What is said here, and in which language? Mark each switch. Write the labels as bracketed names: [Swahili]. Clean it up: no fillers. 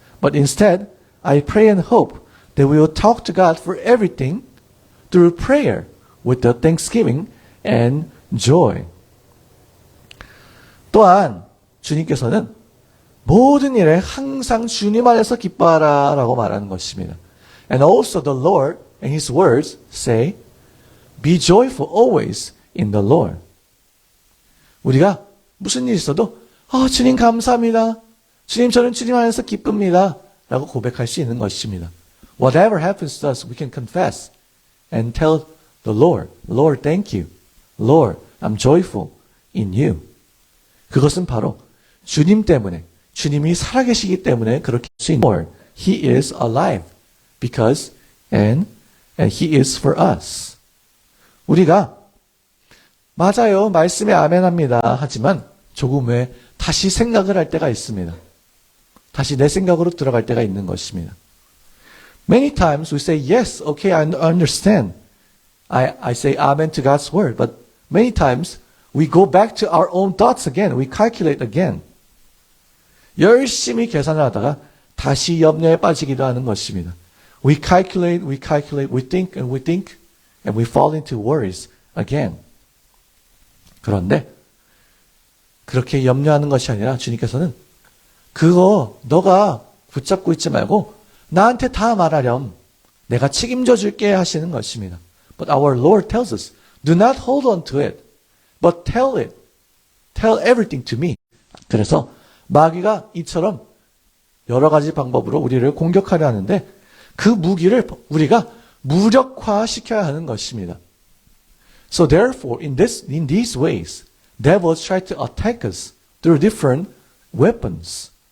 [English] But instead, I pray and hope that we will talk to God for everything through prayer with the thanksgiving and joy. [Korean] 또한 주님께서는 모든 일에 항상 주님 안에서 기뻐하라 라고 말하는 것입니다. [English] And also the Lord and His words say, Be joyful always in the Lord. [Korean] 우리가 무슨 일이 있어도 주님 감사합니다. 주님 저는 주님 안에서 기쁩니다. 라고 고백할 수 있는 것입니다. [English] Whatever happens to us, we can confess and tell the Lord, Lord, thank you. Lord, I'm joyful in you. [Korean] 그것은 바로 주님 때문에, 주님이 살아계시기 때문에 그렇게 할 수 있는 [English] Lord, He is alive because and He is for us. [Korean] 우리가 맞아요. 말씀에 아멘합니다. 하지만 조금 후에 다시 생각을 할 때가 있습니다. 다시 내 생각으로 들어갈 때가 있는 것입니다. [English] Many times we say, yes, okay, I understand. I say amen to God's word. But many times we go back to our own thoughts again. We calculate again. [Korean] 열심히 계산을 하다가 다시 염려에 빠지기도 하는 것입니다. [English] We calculate, we think, and we fall into worries again. [Korean] 그런데 그렇게 염려하는 것이 아니라 주님께서는 그거 너가 붙잡고 있지 말고 나한테 다 말하렴. 내가 책임져 줄게 하시는 것입니다. [English] But our Lord tells us, do not hold on to it, but tell it. Tell everything to me. [Korean] 그래서 마귀가 이처럼 여러 가지 방법으로 우리를 공격하려 하는데 그 무기를 우리가 무력화시켜야 하는 것입니다. [English] So therefore, in these ways, devils try to attack us through different weapons.